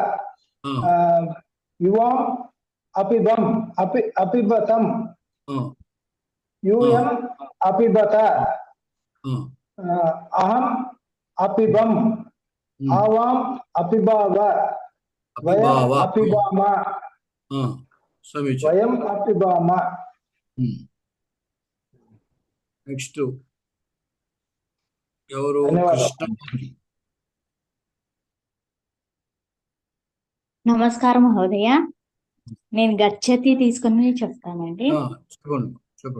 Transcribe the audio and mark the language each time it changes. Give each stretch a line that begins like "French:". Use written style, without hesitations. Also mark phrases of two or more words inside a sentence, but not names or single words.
Sanskrit: युवां अपिबम् अपिबतं यूयं अपिबत अहं अपिबम् आवां अपिबाव वयं अपिबाम वयं अपिबाम.
Telugu: నెక్స్ట్ ఎవరు? కృష్ణమూర్తి.
Sanskrit: నమస్కారం మహోదయ.
Telugu: నేను గచ్చతి తీసుకుని చెప్తానండి. చెప్పండి.